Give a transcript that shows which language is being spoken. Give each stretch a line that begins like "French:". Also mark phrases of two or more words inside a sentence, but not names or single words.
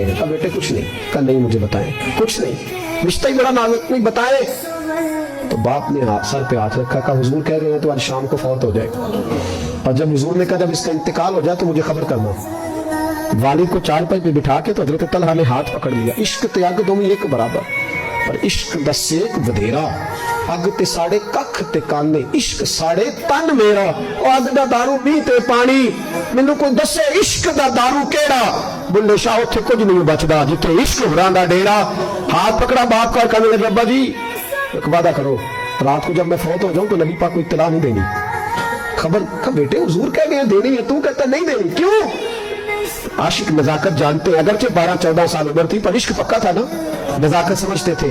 Urdu: کہا بیٹے کچھ نہیں۔ کہا نہیں مجھے بتائیں۔ کچھ نہیں، رشتہ ہی بڑا نازک، نہیں بتائیں۔ تو باپ نے سر پہ ہاتھ رکھا، کہا حضور کہہ رہے ہیں تو آج شام کو فوت ہو جائے گا، اور جب حضور نے کہا جب اس کا انتقال ہو جائے تو مجھے خبر کرنا۔ والد کو چارپائی پہ بٹھا کے تو حضرت طلحہ نے ہاتھ پکڑ لیا۔
Punjabi: عشق تے اگ دوویں ایک برابر، پر عشق دا سیک ودھیرا، اگ تے ساڑے ککھ تے کانے، عشق ساڑے تن میرا، او اگ دا دارو میہ تے پانی، مینوں کوئی دسے عشق دا دارو کیڑا، بلے شاہ اتھے کچھ نہیں بچدا جتھے عشق ہوراں دا ڈیرا۔
Urdu: ہاتھ پکڑا باپ کا، کہنے لگے ابا جی ایک وعدہ کرو، رات کو جب میں فوت ہو جاؤں تو نبی پاک کو اطلاع نہیں دینی۔ خبر کہ بیٹے حضور کہہ گئے دینی ہے، تو کہتا نہیں دینی، کیوں؟ عاشق نزاکت جانتے ہیں، اگرچہ 12-14 سال عمر تھی پر عشق پکا تھا نا، نزاکت سمجھتے تھے۔